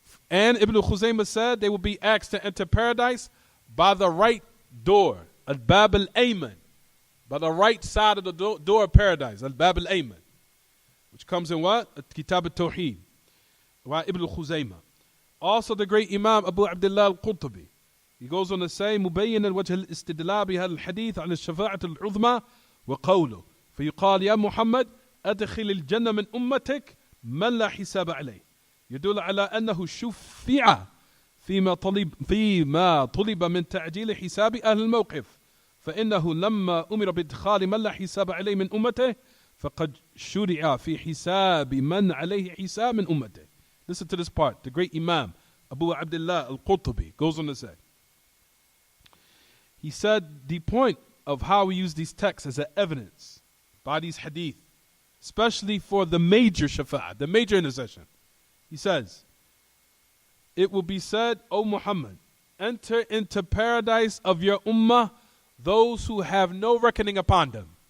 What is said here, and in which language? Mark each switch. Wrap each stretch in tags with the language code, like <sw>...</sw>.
<en>And Ibn Khuzaymah said they will be asked to enter paradise by the right door, al-Bab al-Ayman, by the right side of the door of paradise, al-Bab al-Ayman, which comes in what? Kitaab At-Tawheed by Ibn Khuzaymah. Also the great Imam Abu Abdullah al-Qurtubi, he goes on to say,</en> <ar>مبين الوجه الاستدلال بهذا الحديث عن الشفاعة العظمى وقوله فيقال يا محمد أدخل الجنة من أمتك من لا حساب عليه يدل على أنه شفع فيما طلب من تعجيل حساب أهل الموقف فإنه لما أمر بإدخال من لا حساب عليه من أمته فقد شرع في حساب من عليه حساب من أمته.</ar> <en>Listen to this part. The great Imam Abu Abdullah al-Qurtubi goes on to say, he said the point of how we use these texts as an evidence by these hadith, especially for the major shafa'ah, the major intercession. He says, it will be said, O Muhammad, enter into paradise of your ummah those who have no reckoning upon them.</en>